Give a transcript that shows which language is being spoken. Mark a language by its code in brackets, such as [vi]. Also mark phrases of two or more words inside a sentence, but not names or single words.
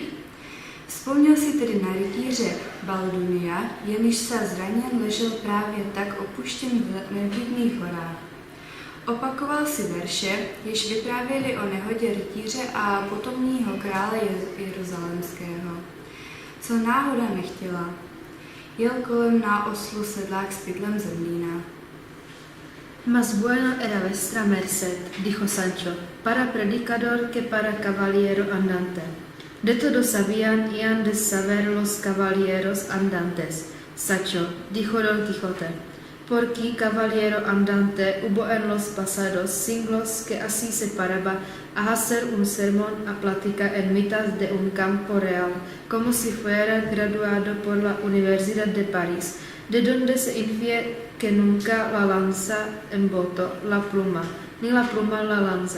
[cs] Vzpomněl si tedy na rytíře Baldunia, jenž se zraněn ležel právě tak opuštěn v nevidných horách. Opakoval si verše, jež vyprávěli o nehodě rytíře a potomního krále Jeruzalémského. Co náhoda nechtěla, jel kolem na oslu sedlák s pytlem zrnína. [es] Mas bueno era vuestra merced, dijo Sancho, para predicador que para caballero andante. De todo sabían y han de saber los caballeros andantes. Sancho, dijo Don Quijote, porque caballero andante hubo en los pasados siglos que así se paraba a hacer un sermón a plática en mitad de un campo real, como si fuera graduado por la Universidad de París, de donde se infiere que nunca la lanza embotó la pluma, ni la pluma la lanza.